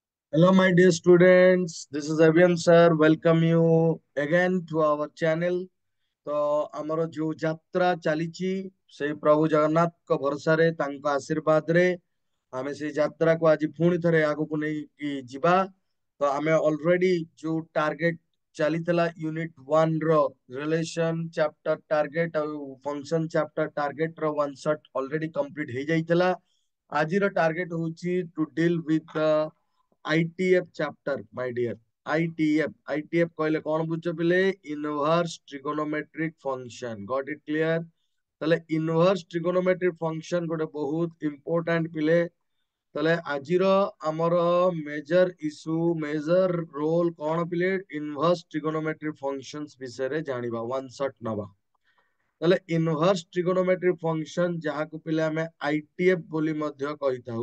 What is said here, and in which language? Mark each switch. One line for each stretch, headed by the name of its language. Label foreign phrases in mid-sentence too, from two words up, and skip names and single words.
English: Hello, my dear students. This is Avian sir. Welcome you again to our channel.
Odia: तो ଆମର ଯୋଉ ଯାତ୍ରା ଚାଲିଛି ସେଇ ପ୍ରଭୁ ଜଗନ୍ନାଥଙ୍କ ଭରସାରେ ତାଙ୍କ ଆଶୀର୍ବାଦରେ ଆମେ ସେଇ ଯାତ୍ରାକୁ ଆଜି ପୁଣି ଥରେ ଆଗକୁ ନେଇକି ଯିବା। ତ ଆମେ ଅଲରେଡି ଯୋଉ ଟାର୍ଗେଟ ଚାଲିଥିଲା ୟୁନିଟ 1 ର
English: relation chapter target
Odia: ଆଉ
English: function chapter target
Odia: ର
English: one shot already complete
Odia: ହେଇଯାଇଥିଲା। ଆଜିର ଟାର୍ଗେଟ ହଉଛି
English: to deal with ITF chapter, my dear.
Odia: ITF କହିଲେ କଣ ବୁଝୁଛ ପିଲେ?
English: Inverse trigonometric function. Got it clear? ତାহଲେ inverse trigonometric function
Odia: ଗୋଟେ ବହୁତ
English: important ପିଲେ।
Odia: ତାହଲେ ଆଜିର ଆମର
English: major issue major role
Odia: କଣ ପିଲେ?
English: inverse trigonometry functions
Odia: ବିଷୟରେ ଜାଣିବା,
English: one shot ନବା।
Odia: ତାହଲେ
English: inverse trigonometry function
Odia: ଯାହାକୁ ପିଲେ ଆମେ ITF ବୋଲି ମଧ୍ୟ କହିଥାଉ।